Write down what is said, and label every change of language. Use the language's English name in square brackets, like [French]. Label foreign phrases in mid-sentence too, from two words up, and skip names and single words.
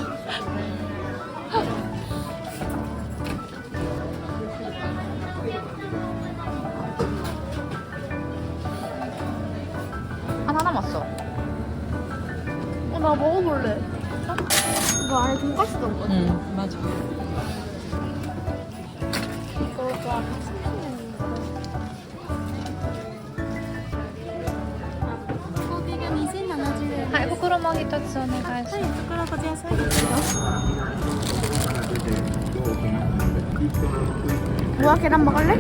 [Korean] 하나 남았어. 나 먹어볼래. 이거 안에 돈가스 넣은 거지? 응, 맞아. 이거 좋아. 소비가 2070円。 [Japanese] はい、袋もぎ一つお願いします。はい、袋こちらサイズですよ。 [Korean] 우와 계란 먹을래?